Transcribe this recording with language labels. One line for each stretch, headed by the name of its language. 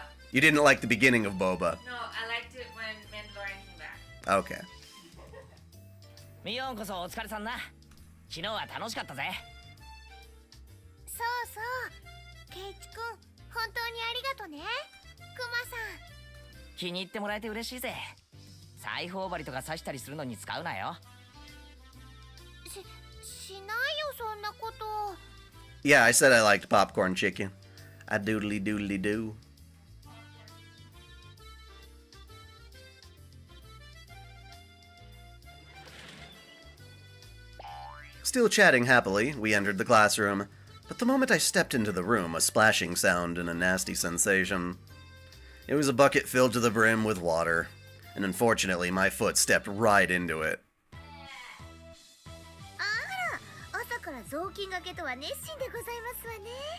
English: You didn't like the beginning of Boba? No, I liked it when Mandalorian came back. Okay.
Japanese: ミオンこそお疲れさんな。昨日は楽しかったぜ。そうそう。ケイチくん、本当にありがとね。クマさん。気に入ってもらえて嬉しいぜ。裁縫針とか刺したりするのに使うなよ。しないよ、そんなこと。
English: Yeah, I said I liked popcorn chicken. I doodly doodly do. Still chatting happily, we entered the classroom, but the moment I stepped into the room, a splashing sound and a nasty sensation. It was a bucket filled to the brim with water, and unfortunately my foot stepped right into it.
Japanese: あら、朝から雑巾がけとは熱心でございますわね。